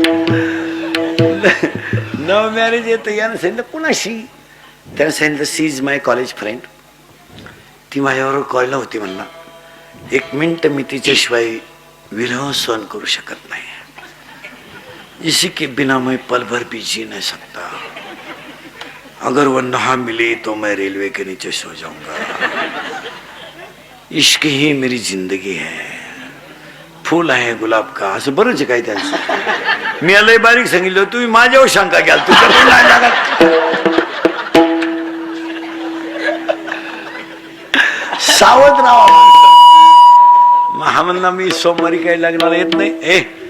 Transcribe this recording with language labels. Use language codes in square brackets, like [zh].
[mr] Love marriage येतं. यानं सांगितलं कुणाशी? त्यानं सांगितलं [en] She is my college friend. [mr] ती माझ्याबरोबर कॉलेजला होती. म्हणला 1 मिनिट मी तिच्याशिवाय विरह सहन करू शकत नाही. [hi] इसी के बिना मैं पल भर भी जी नहीं सकता. अगर वो ना मिले तो मैं रेलवे के नीचे सो जाऊंगा. इश्क ही मेरी जिंदगी है, फूल आहे गुलाब का. [mr] असं बरंच काय त्यांचं. मी लय बारीक सांगितलं, तुम्ही माझ्यावर शंका घ्याल. तुझ्या नाही लागत. सावध राहा. हा म्हणला मी सोमवारी काही लग्नाला येत नाही.